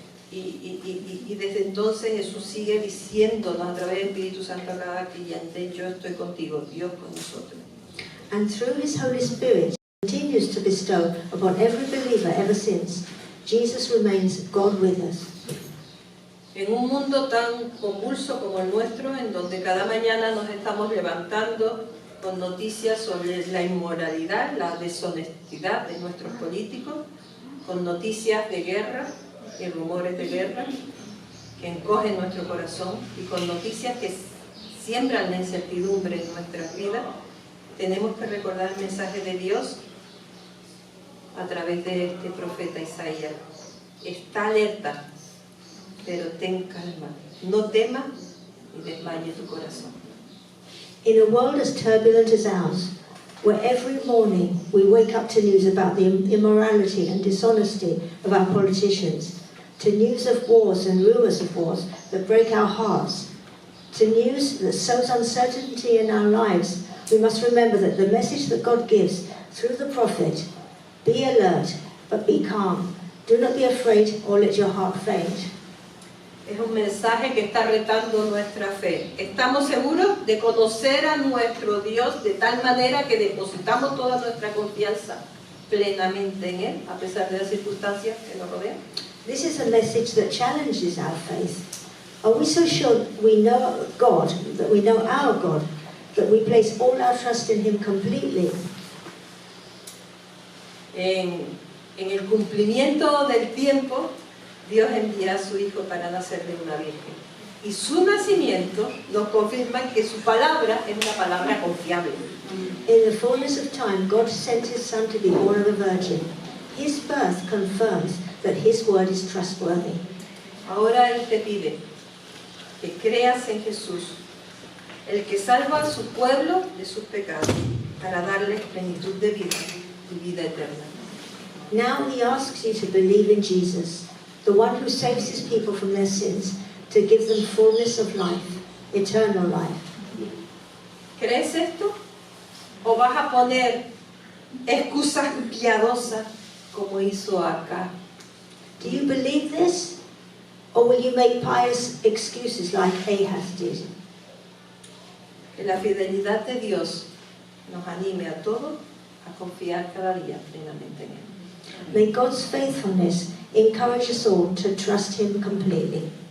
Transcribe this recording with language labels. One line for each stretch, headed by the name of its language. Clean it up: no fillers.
Spanish: Y desde entonces Jesús sigue diciéndonos a través del Espíritu Santo a cada creyente, yo estoy contigo, Dios con nosotros.
English: And through his Holy Spirit, continues to bestow upon every believer ever since. Jesus remains God with us.
Spanish: En un mundo tan convulso como el nuestro, en donde cada mañana nos estamos levantando con noticias sobre la inmoralidad, la deshonestidad de nuestros políticos, con noticias de guerra y rumores de guerra que encogen nuestro corazón y con noticias que siembran la incertidumbre en nuestras vidas, tenemos que recordar el mensaje de Dios a través de este profeta Isaías. Está alerta, pero ten calma, no temas ni desmaye tu corazón.
English: In a world as turbulent as ours, where every morning we wake up to news about the immorality and dishonesty of our politicians, to news of wars and rumours of wars that break our hearts, to news that sows uncertainty in our lives, we must remember that the message that God gives through the prophet, be alert, but be calm. Do not be afraid or let your heart faint.
Spanish: Es un mensaje que está retando nuestra fe. Estamos seguros de conocer a nuestro Dios de tal manera que depositamos toda nuestra confianza plenamente en Él, a pesar de las circunstancias que nos rodean.
English: This is a message that challenges our faith. Are we so sure we know God, that we know our God, that we place all our trust in Him completely?
Spanish: En el cumplimiento del tiempo, Dios envía a su Hijo para nacer de una virgen. Y su nacimiento nos confirma que su palabra es una palabra confiable.
English: In the fullness of time, God sent His Son to be born of a virgin. His birth confirms that His word is trustworthy.
Spanish: Ahora Él te pide que creas en Jesús, el que salva a su pueblo de sus pecados, para darles plenitud de vida y vida eterna.
English: Now He asks you to believe in Jesus, the one who saves His people from their sins, to give them fullness of life, eternal life.
Spanish: ¿Crees esto? ¿O vas a poner excusas piadosas como hizo acá?
English: Do you believe this? Or will you make pious excuses like Ahaz did?
Spanish: Que la fidelidad de Dios nos anime a todos a confiar cada día plenamente en Él.
English: May God's faithfulness encourage us all to trust Him completely.